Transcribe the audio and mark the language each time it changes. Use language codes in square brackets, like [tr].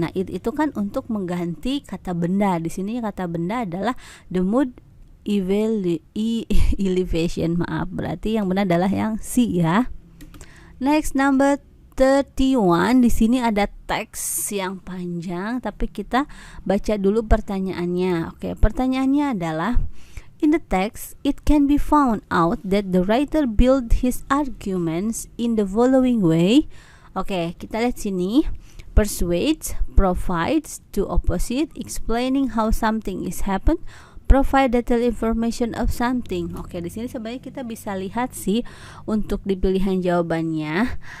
[id] Nah, itu kan untuk mengganti kata benda. Di sini kata benda adalah [en] the mood elevation. [id] Maaf, berarti yang benar adalah yang C ya. Next, number 31. Di sini ada teks yang panjang, tapi kita baca dulu pertanyaannya. Pertanyaannya adalah, [en] in the text, it can be found out that the writer built his arguments in the following way. [id] Kita lihat sini. [en] Persuades, provides, to opposite, explaining how something is happened, provide detailed information of something. [id] Di sini sebenarnya kita bisa lihat sih untuk di pilihan jawabannya.